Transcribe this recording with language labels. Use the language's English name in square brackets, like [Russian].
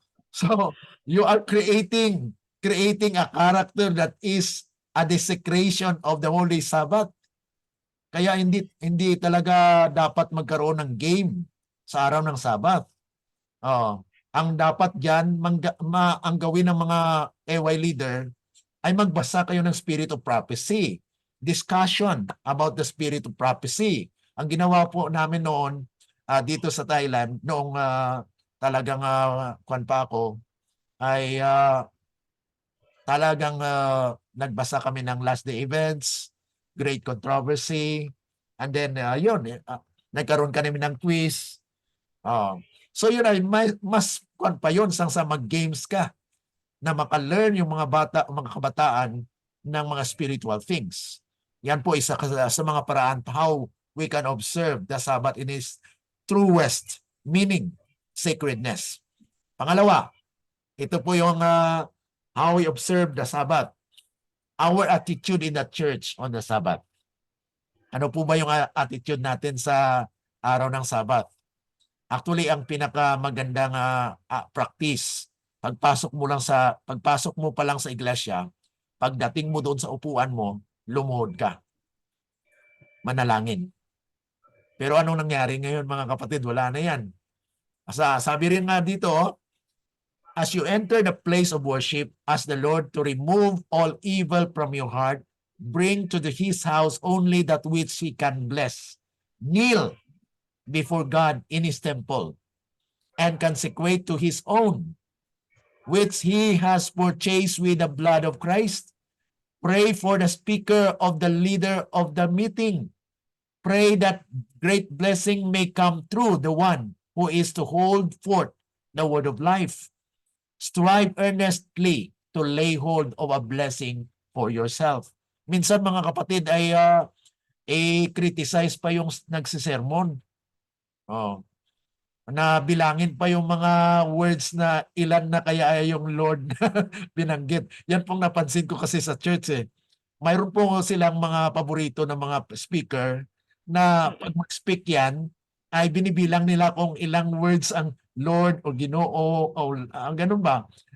[English] So you are creating a character that is a desecration of the Holy Sabbath. [Filipino] Kaya hindi talaga dapat magkaroon ng game sa araw ng Sabbath. Ang dapat diyan ang gawin ng mga AY leader ay magbasa kayo ng Spirit of Prophecy. [English] Discussion about the Spirit of Prophecy. [Filipino] Ang ginawa po namin noon dito sa Thailand, noong talagang kwan pa ako, ay talagang nagbasa kami ng Last Day Events, Great Controversy, And then, yun, nagkaroon kami ng quiz. So yun ay mas kwan pa yun sang sa mag-games ka na maka-learn yung mga kabataan ng mga spiritual things. Yan po isa sa mga paraan [English] how we can observe the Sabbath in its truest meaning, sacredness. [Filipino] Pangalawa, ito po yung [English] how we observe the Sabbath. Our attitude in the church on the Sabbath. [Filipino] Ano po ba yung attitude natin sa araw ng Sabbath? Actually, ang pinakamagandang practice, pagpasok mo pa lang sa iglesia, pagdating mo doon sa upuan mo, lumuhod ka. Manalangin. Pero anong nangyari ngayon mga kapatid? Wala na yan. Sabi rin nga dito, [English] as you enter the place of worship, ask the Lord to remove all evil from your heart, bring to his house only that which he can bless. Kneel before God in his temple and consecrate to his own, which he has purchased with the blood of Christ. Pray for the speaker of the leader of the meeting. Pray that great blessing may come through the one who is to hold forth the word of life. Strive earnestly to lay hold of a blessing for yourself. [Filipino] Minsan mga kapatid ay criticize pa yung nagsisermon. Na bilangin pa yung mga words na ilan na kaya yung Lord binanggit. Yan pong napansin ko kasi sa church Mayroon po silang mga paborito na mga speaker na pag mag-speak yan, ay binibilang nila kung ilang words ang Lord o Ginoo o ganun ba?